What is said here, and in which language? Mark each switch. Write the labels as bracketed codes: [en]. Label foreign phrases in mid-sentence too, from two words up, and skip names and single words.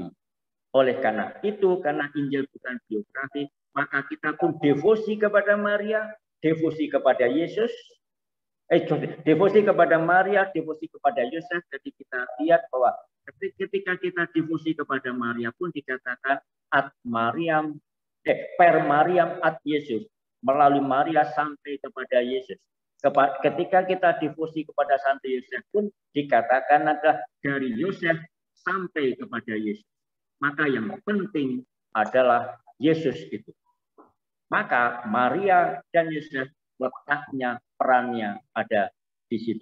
[id] Oleh karena itu, karena Injil bukan biografi, maka kita pun devosi kepada Maria, devosi kepada Yesus, devosi kepada Maria, devosi kepada Yosef. Jadi kita lihat bahwa ketika kita devosi kepada Maria pun dikatakan [la] ad Mariam, per Mariam ad Yesus, [id] melalui Maria sampai kepada Yesus. Ketika kita devosi kepada Santo Yosef pun dikatakan adalah dari Yosef sampai kepada Yesus. Maka yang penting adalah Yesus itu. Maka Maria dan Yosef letaknya, perannya ada di situ.